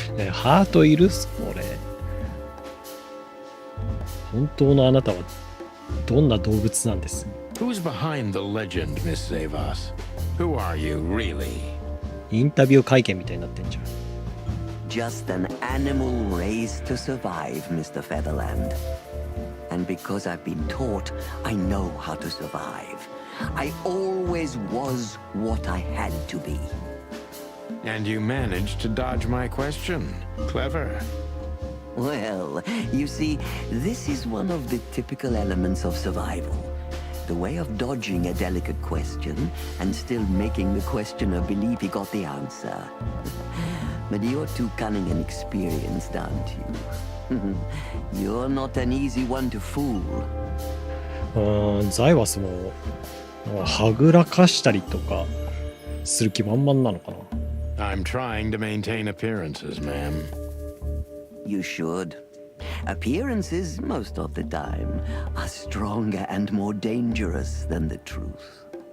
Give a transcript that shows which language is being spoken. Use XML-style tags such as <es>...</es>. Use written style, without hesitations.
<ja>ハートいる？これ。本当のあなたはどんな動物なんです？</ja> <en>Who's behind the legend, Miss Zavas? Who are you, really?</en> <ja>インタビュー会見みたいになってんじゃん。</ja> <en>Just an animal raised to survive, Mr. Featherland. And because I've been taught, I know how to survive. I always was what I had to be. And you managed to dodge my question. Clever. Well, you see, this is one of the typical elements of survival. The way of dodging a delicate question and still making the questioner believe he got the answer. But you're too cunning and experienced, aren't you? You're not an easy one to fool.</en> <ja>ザイワスもはぐらかしたりとかする気満々なのかな。</ja> <en>I'm trying to maintain appearances, ma'am. You should. Appearances, most of the time, are stronger and more dangerous than the truth.</en>